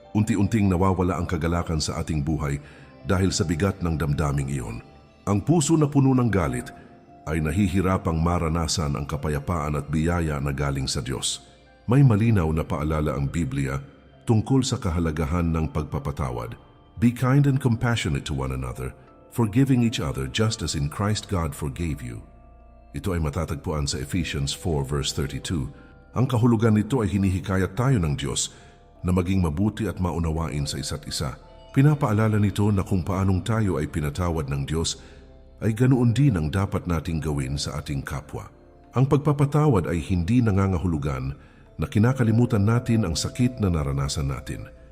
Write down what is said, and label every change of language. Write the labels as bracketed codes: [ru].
[tl] Unti-unting nawawala ang kagalakan sa ating buhay dahil sa bigat ng damdaming iyon. Ang puso na puno ng galit ay nahihirapang maranasan ang kapayapaan at biyaya na galing sa Diyos. May malinaw na paalala ang Biblia tungkol sa kahalagahan ng pagpapatawad. [en] Be kind and compassionate to one another, forgiving each other just as in Christ God forgave you. [tl] Ito ay matatagpuan sa Ephesians 4 verse 32. Ang kahulugan nito ay hinihikayat tayo ng Diyos na maging mabuti at maunawain sa isa't isa. Pinapaalala nito na kung paanong tayo ay pinatawad ng Diyos, ay ganoon din ang dapat nating gawin sa ating kapwa. Ang pagpapatawad ay hindi nangangahulugan na kinakalimutan natin ang sakit na naranasan natin.